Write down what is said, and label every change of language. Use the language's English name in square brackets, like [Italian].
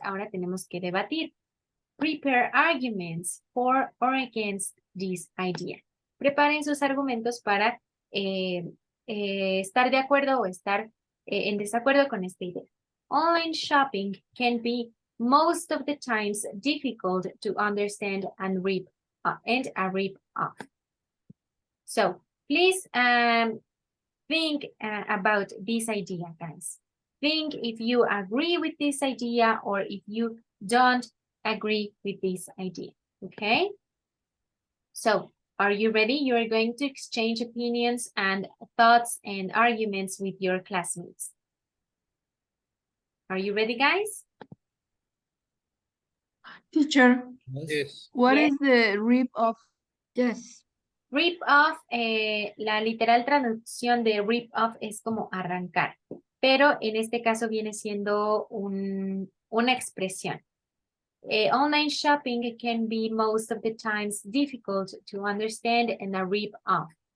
[Spanish] Ahora tenemos que debatir. [English] Prepare arguments for or against this idea. [Spanish] Preparen sus argumentos para estar de acuerdo o estar en desacuerdo con esta idea. [English] Online shopping can be most of the times difficult to understand and rip off. So please think about this idea, guys. Think if you agree with this idea or if you don't agree with this idea, okay? So, are you ready? You are going to exchange opinions and thoughts and arguments with your classmates. Are you ready, guys? Teacher, Yes. what Yes. is the rip off? Yes. [Spanish] Rip off, la literal traducción de rip off es como arrancar, pero en este caso viene siendo una expresión. [English] Online shopping can be most of the times difficult to understand and a rip off.